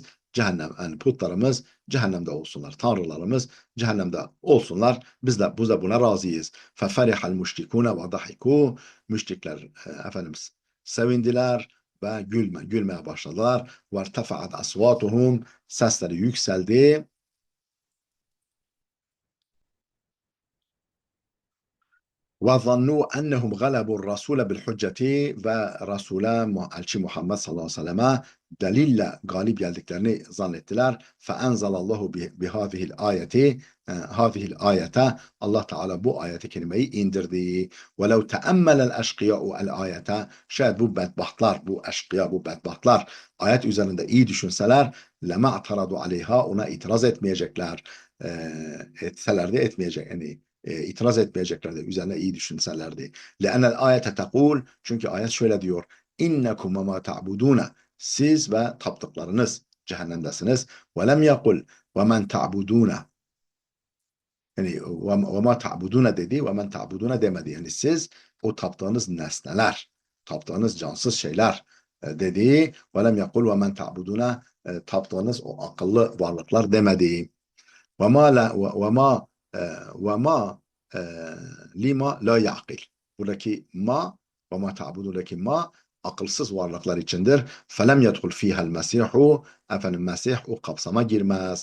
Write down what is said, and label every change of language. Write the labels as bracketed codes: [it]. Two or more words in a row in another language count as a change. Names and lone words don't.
[tr] Cehennem, yani putlarımız cehennemde olsunlar. Tanrılarımız cehennemde olsunlar. Biz de buna razıyız. [ar] ففرح المشركون وضحكوا. [tr] Müşrikler efendim sevindiler ve gülmeye başladılar. [ar] وارتفعت أصواتهم. [tr] Sesleri yükseldi. [ar] وظنوا أنهم غلبوا الرسول بالحجة [tr] ve Resul'e elçi Muhammed [ar] صلى الله عليه وسلم [tr] delille galip geldiklerini zannettiler. [ar] فَاَنْزَلَ اللّٰهُ بِهَذِهِ الْآيَةِ هذه الآية, [tr] Allah Teala bu ayeti kelimeyi indirdi. [ar] وَلَوْ تَأَمَّلَ الْاَشْقِيَاءُ الْآيَةَ, [tr] şayet bu bedbahtlar, bu eşkıya, bu bedbahtlar ayet üzerinde iyi düşünseler [ar] لَمَا اَعْتَرَضُوا عَلَيْهَا, [tr] ona itiraz etmeyecekler. Etseler de etmeyecek, yani itiraz etmeyeceklerdi. Üzerine iyi düşünselerdi. [ar] لَاَنَّ الْآيَةَ تَقُولُ, [tr] çünkü ayet şöyle diyor. [ar] اِنَّكُمْ وَمَا تَعْبُدُونَ, [tr] siz ve taptıklarınız cehennemdesiniz. [ar] وَلَمْ يَقُلْ وَمَنْ تَعْبُدُونَ, yani وَمَا تَعْبُدُونَ dedi, وَمَنْ تَعْبُدُونَ demedi. [tr] Yani siz o taptığınız nesneler, taptığınız cansız şeyler dedi. [ar] وَلَمْ يَقُلْ وَمَنْ تَعْبُدُونَ, [tr] taptığınız o akıllı varlıklar demedi. [ar] وَمَا لما لا يعقل. [tr] Buradaki ve ma ta'budundaki akılsız varlıklar içindir. [ar] فلم يدخل فيها المسيح, [tr] efendim Mesih o kapsama girmez.